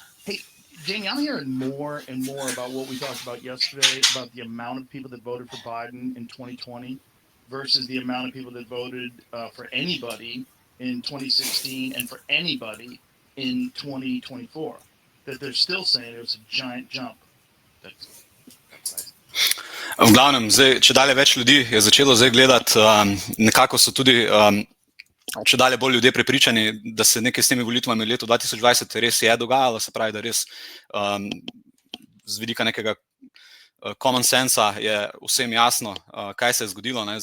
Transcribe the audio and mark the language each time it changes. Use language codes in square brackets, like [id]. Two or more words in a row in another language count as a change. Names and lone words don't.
[en] Hey, Jamie, I'm hearing more and more about what we talked about yesterday, about the amount of people that voted for Biden in 2020 versus the amount of people that voted for anybody in 2016 and for anybody in 2024. That they're still saying it was a giant jump. That's right. [sl] V glavnem, zdaj, če dalje več ljudi je začelo zdaj gledati, nekako so tudi če dalje bolj ljudje prepričani, da se nekaj s temi volitvami v letu 2020 res je dogajalo, se pravi, da res z vidika nekega [en] common sensa [sl] je vsem jasno, kaj se je zgodilo, ne?